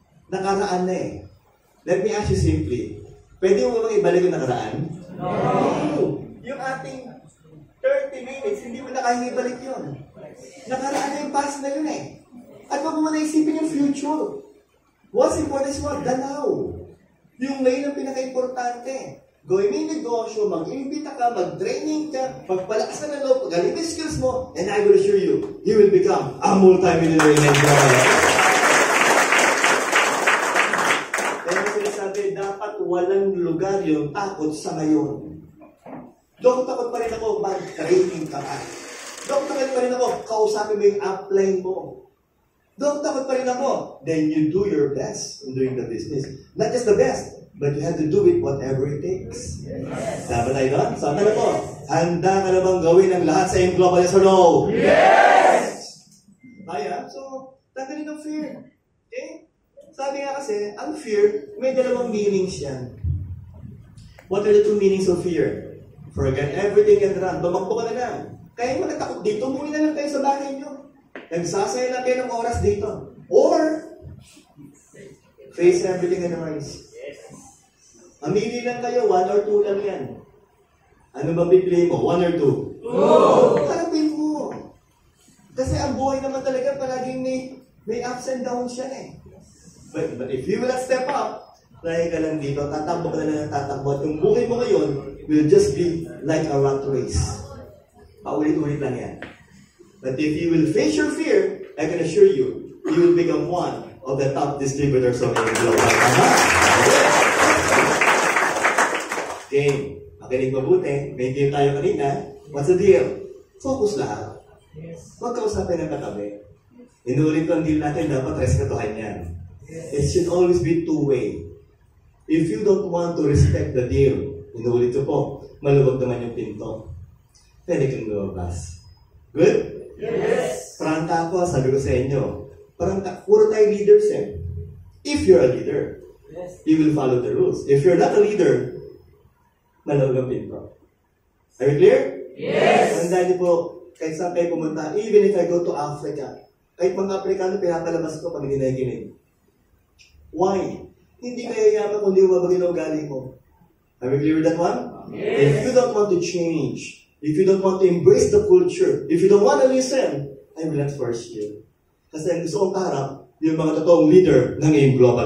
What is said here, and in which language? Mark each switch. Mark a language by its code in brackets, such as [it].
[tl] Nakaraan na eh. [en] Let me ask you simply. [tl] Pwede mo bang ibalik yung nakaraan? [en] No! [tl] Yung ating 30 minutes, hindi mo na kaya ibalik yun. Nakaraan na yung past na yun eh. At wag mo na isipin yung future. [en] What's important is what? The now. [tl] Yung ngayon ang pinaka-importante. Gawin mo yung negosyo, mag-imbita ka, mag-training ka, magpalakas ka ng loob, pagaling yung skills mo, [en] and I will assure you, you will become a multi-millionaire in Nigeria. [tl] Kaya sinasabi, dapat walang lugar yung takot sa ngayon. Doon takot pa rin ako, mag-training ka pa. Doon takot pa rin ako, kausapin mo yung upline mo. Doon takot pa rin ako, [en] then you do your best in doing the business. Not just the best, but you have to do it whatever it takes. Yes. [tl] Dapat tayo doon? So, tanong ko, handa ka na bang gawin ang lahat sa iyong global, [en] yes or no? Yes! [tl] Kaya, so, tanggalin ang fear. Okay? Sabi nga kasi, ang fear, may dalawang meanings yan. [en] What are the two meanings of fear? Forget everything and run. [tl] Tumakbo ka na lang. Kaya yung matatakot dito, umuwi na lang kayo sa bahay nyo. Nagsasaya lang kayo ng oras dito. [en] Or, face everything and rise. [tl] Mamili lang kayo, 1 or 2 lang yan. Ano bang pipiliin mo? 1 or 2? 2! Harapin mo. Kasi ang buhay naman talaga palaging may ups and downs yan eh. [en] But if you will not step up, [tl] lahi ka lang dito, tatakbo ka na lang tatakbo. At yung buhay mo ngayon [en] will just be like a rat race. [tl] Paulit-ulit lang yan. [en] But if you will face your fear, I can assure you, you will become one of the top distributors of AIM Global. Okay, makinig mabuti. May deal tayo kanina. What's the deal? Focus lahat. [tl] Huwag kausapin ng katabi. Inulit ko ang deal natin, dapat respetuhan yan. [en] It should always be two-way. If you don't want to respect the deal, [tl] inulit ko po, maluwag naman yung pinto. Pwede kang lumabas. Good? [en] Yes. [tl] Prangka ako, sabi ko sa inyo. Puro tayo leaders eh. [en] If you're a leader, you will follow the rules. If you're not a leader, [tl] maluwag ang pinto. [en] Are you clear? Yes. [tl] Tandaan niyo po, kahit saan kayo pumunta, [en] even if I go to Africa, [tl] kahit mga Afrikano, pinapalabas ko pag hindi nakikinig. Why? Hindi kaya yaman kung hindi mo mabagin ang ugali mo. [en] Are we clear with that one? Yes. If you don't want to change, if you don't want to embrace the culture, if you don't want to listen, I will not force you. [tl] Kasi ang gusto kong kaharap, yung mga totoong leader ng AIM Global.